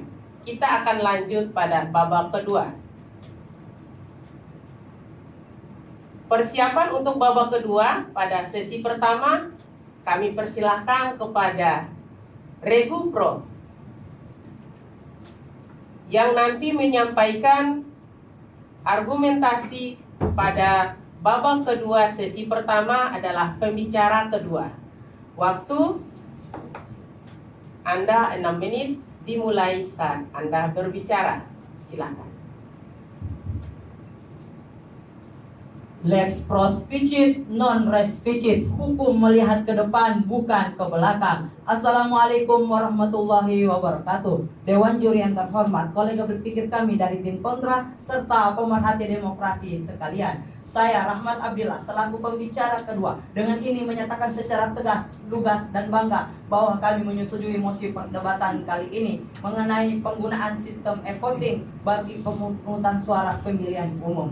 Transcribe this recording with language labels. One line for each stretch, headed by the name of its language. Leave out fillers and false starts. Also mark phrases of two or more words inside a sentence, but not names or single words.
Indonesian: Kita akan lanjut pada babak kedua. Persiapan untuk babak kedua pada sesi pertama kami persilahkan kepada Regu Pro yang nanti menyampaikan argumentasi pada babak kedua. Sesi pertama adalah pembicara kedua. Waktu Anda 6 menit dimulai saat Anda berbicara. Silakan.
Latin: Lex pros picit, non res picit.
Indonesian: Hukum melihat ke depan, bukan ke belakang.
Arabic: السلام عليكم ورحمة الله وبركاته.
Indonesian: Dewan juri yang terhormat, kolega berpikir kami dari tim kontra, serta pemerhati demokrasi sekalian. Saya Rahmat Abdillah selaku pembicara kedua dengan ini menyatakan secara tegas, lugas, dan bangga bahwa kami menyetujui mosi perdebatan kali ini mengenai penggunaan sistem e-voting bagi pemungutan suara pemilihan umum.